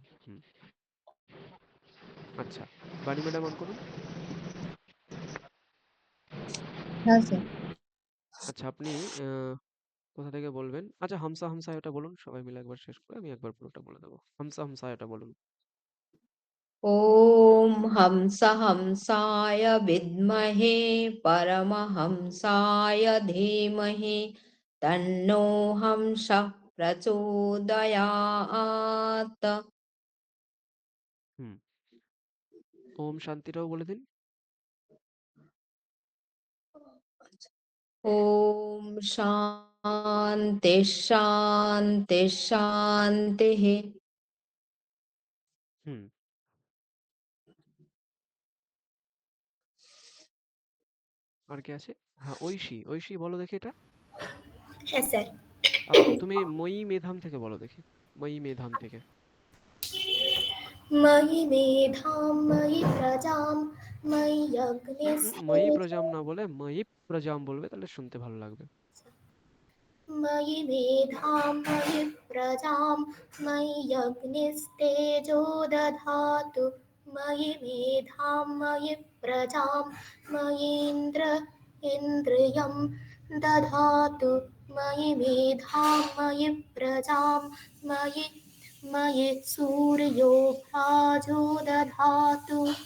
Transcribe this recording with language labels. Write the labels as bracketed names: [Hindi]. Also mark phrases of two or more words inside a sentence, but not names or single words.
[Bangla] হুম আচ্ছা, বাণী ম্যাডাম অন করুন। হ্যাঁ স্যার। আচ্ছা, আপনি কোথা থেকে বলবেন? আচ্ছা, হামসা হামসায়াটা বলুন, সবাই মিলে একবার শেষ করে আমি একবার পুরোটা বলে দেবো। হামসা হামসায়াটা বলুন। [Sanskrit] ॐ हंस हंसाय विद्महे परमहंसाय धीमहि तन्नो हंसः प्रचोदयात्। [Bangla] হুম ওম শান্তিটাও বলে দিন। [Sanskrit] ॐ शान्ति शान्ति शान्तिः। [Bangla] হুম আর কে আছে? হ্যাঁ, ঐশী, ঐশী বলো দেখি এটা। হ্যাঁ স্যার। তুমি [Sanskrit] ময়ী মেধাম [Bangla] থেকে বলো দেখি, [Sanskrit] ময়ী মেধাম [Bangla] থেকে। [Sanskrit] मयि मेधां मयि प्रजां मयि ময়ী अग्निस्तेजो [Bangla] প্রজাম না বলে [Sanskrit] ময়ী প্রজাম [Bangla] বলবে, তাহলে শুনতে ভালো লাগবে। [Sanskrit] मयि मेधां मयि प्रजां मयि अग्निस्तेजो दधातु मयि मेधां मयि प्रजां मयीन्द्र इन्द्रियं दधातु मयि मेधां मयि प्रजां मयि मयि सूर्यो भ्राजो दधातु